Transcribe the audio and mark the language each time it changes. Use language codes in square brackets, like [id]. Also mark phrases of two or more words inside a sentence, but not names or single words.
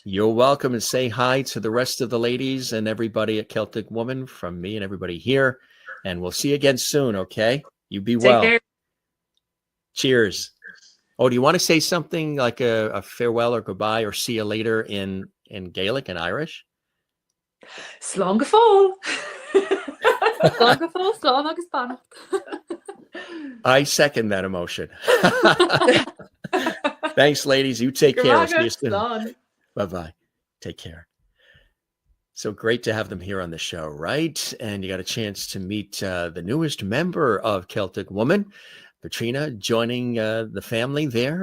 [en] You're welcome, and say hi to the rest of the ladies and everybody at Celtic Woman from me and everybody here. And we'll see you again soon, okay? You be well. Take care. Cheers. Oh, do you want to say something like a farewell or goodbye or see you later in Gaelic and Irish? [ga] Slán go fóill. Slán go fóill, slán agus bannacht. [en] I second that emotion. Thanks, ladies. You take care. I'll see you soon. Bye-bye. Take care. So great to have them here on the show, right? And you got a chance to meet the newest member of Celtic Woman, Caitriona, joining the family there.